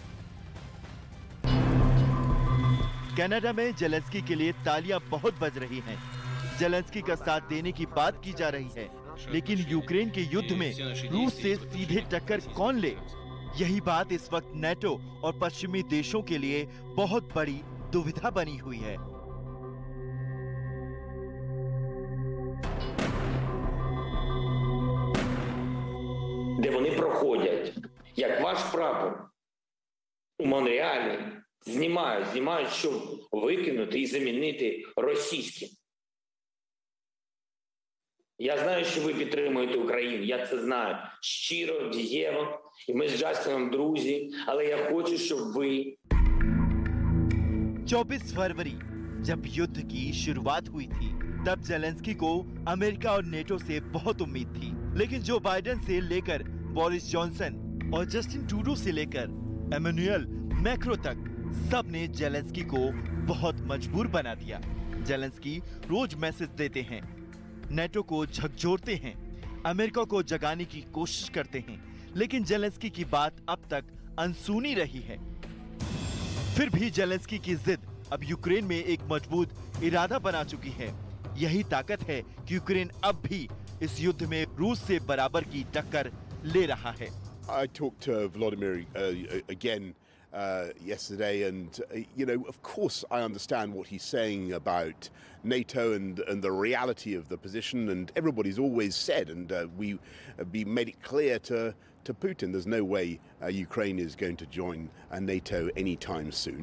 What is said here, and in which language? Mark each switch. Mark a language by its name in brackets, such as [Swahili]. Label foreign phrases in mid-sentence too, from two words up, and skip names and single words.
[Hindi] कनाडा में ज़ेलेंस्की के लिए तालियां बहुत बज रही हैं। ज़ेलेंस्की का साथ देने की बात की जा रही है, लेकिन यूक्रेन के युद्ध में रूस से सीधे टक्कर कौन ले? यही बात इस वक्त नेटो और पश्चिमी देशों के लिए बहुत बड़ी दुविधा बनी हुई है। [Ukrainian] Де вони проходять, як ваш прапор у Монреалі, знімають, щоб викинути і замінити російським. Я знаю, що ви підтримуєте Україну, я це знаю. Щиро, дієво, і ми з Джастином друзі, але я хочу, щоб ви... [Hindi] 24 फरवरी जब युद्ध की शुरुआत हुई थी, तब ज़ेलेंस्की को अमेरिका और नेटो से बहुत उम्मीद थी। लेकिन जो बाइडेन से लेकर बोरिस जॉनसन और जस्टिन ट्रूडो से लेकर एमेनुएल मैक्रो तक सब ने ज़ेलेंस्की को बहुत मजबूर बना दिया। ज़ेलेंस्की रोज मैसेज देते हैं, नेटो को झकझोरते हैं, अमेरिका को जगाने की कोशिश करते हैं, लेकिन ज़ेलेंस्की की बात अब तक अनसुनी रही है। फिर भी ज़ेलेंस्की की जिद अब यूक्रेन में एक मजबूत इरादा बना चुकी है। यही ताकत है कि यूक्रेन अब भी इस युद्ध में रूस से बराबर की टक्कर ले रहा है। [English] I talked to Vladimir again yesterday, and of course I understand what he's saying about NATO and the reality of the position, and everybody's always said, and we made it clear to Putin, there's no way Ukraine is going to join NATO anytime soon.